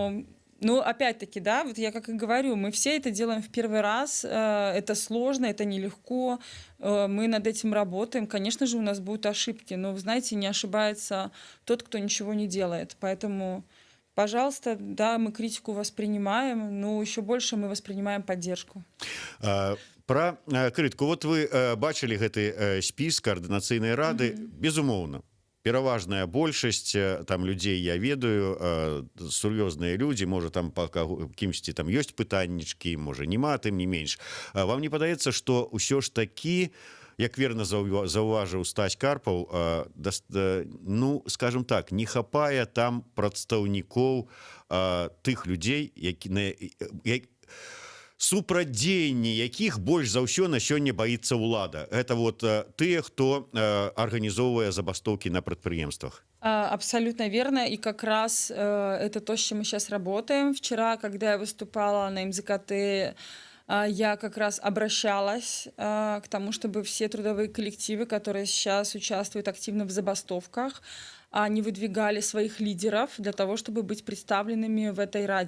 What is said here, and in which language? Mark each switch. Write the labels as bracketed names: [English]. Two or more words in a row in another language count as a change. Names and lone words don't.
[Russian] Но Ну, опять-таки, да, вот я как и говорю, мы все это делаем в первый раз, это сложно, это нелегко, мы над этим работаем. Конечно же, у нас будут ошибки, но, вы знаете, не ошибается тот, кто ничего не делает. Поэтому, пожалуйста, да, мы критику воспринимаем, но еще больше мы воспринимаем поддержку. Про крытку. [Belarusian] Вот вы бачылі гэты спіс каардынацыйнай рады, безумоўна. Пераважная большасць там людзей я ведаю, сур'ёзныя людзі, можа там па кімсьці там ёсць пытаннічкі, можа няма, тым не менш. Вам не падаецца, што ўсё ж такі, як верна заўважыў Стась Карпаў, ну, [Russian] скажем так, [Belarusian] не хапае там прадстаўнікоў тых людзей, супрацьдзеянні якіх больш за ўсё на сёння баіцца ўлада. [Russian] Это вот [Belarusian] тыя, хто арганізоўвае забастоўкі на прадпрыемствах. [Russian] Абсолютно верно. И как раз это то, с чем мы сейчас работаем. Вчера, когда я выступала на МЗКТ, я как раз обращалась к тому, чтобы все трудовые коллективы, которые сейчас участвуют активно в забастовках, они выдвигали своих лидеров для того, чтобы быть представленными в этой Раде.